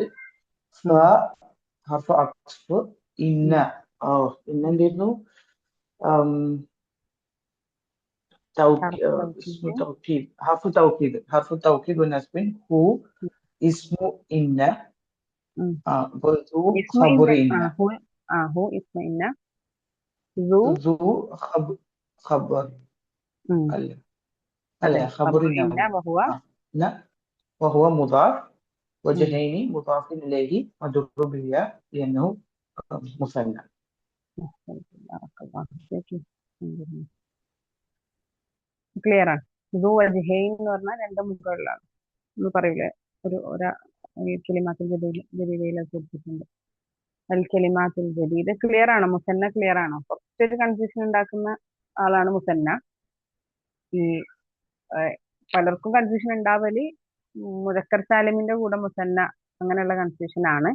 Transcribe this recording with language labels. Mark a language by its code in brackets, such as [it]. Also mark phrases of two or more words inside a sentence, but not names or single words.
[ar] فحرف عطف إن إن لأنه اسم توكيد حرف توكيد ونسب هو اسم إن وذو اسم خبر إن إن هو اسم إن ذو ذو خبر അല്ല [ml] അതെ [ar] خبر إن إن وهو لا وهو مضاف وجهين مضاف إليه مجرور بالياء لأنه مثنى [ml] ക്ലിയർ ആണ്. [ar] ذو وجهين [ml] എന്ന് പറഞ്ഞാൽ രണ്ട് മുഖങ്ങളിലാണ് നമ്മൾ പറയില്ലേ, കലിമാത്തുൽ ജദീദയിലൊക്കെ കൊടുത്തിട്ടുണ്ട്. അൽ കലിമാത്തുൽ ജദീദ് ക്ലിയർ ആണോ? മുസന്ന ക്ലിയർ ആണോ? കുറച്ചൊരു കൺഫ്യൂഷൻ ഉണ്ടാക്കുന്ന ആളാണ് മുസന്ന. ഈ പലർക്കും കൺഫ്യൂഷൻ ഉണ്ടാവല് മുദക്കർ സാലിമിന്റെ കൂടെ മുസന്ന അങ്ങനെയുള്ള കൺഫ്യൂഷൻ ആണ്.